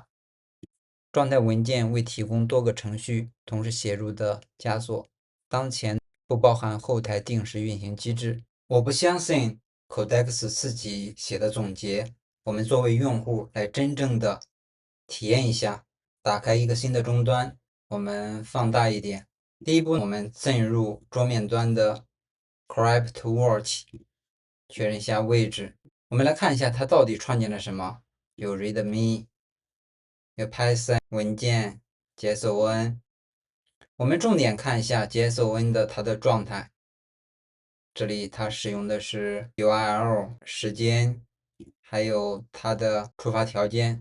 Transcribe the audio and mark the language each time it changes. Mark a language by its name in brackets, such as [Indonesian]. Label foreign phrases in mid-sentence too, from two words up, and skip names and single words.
[Chinese] 狀態文件為提供多個程序同時寫入的枷鎖，當前不包含後台定時運行機制。我不相信 Codex 自己寫的總結，我們作為用戶來真正的體驗一下。打開一個新的終端，我們放大一點。第一步，我們進入桌面端的 CryptWatch，確認一下位置。我們來看一下它到底創建了什麼，有 README， 有 Python 文件 JSON。我們重點看一下 JSON 的它的狀態。這裡它使用的是 URL 時間，還有它的觸發條件。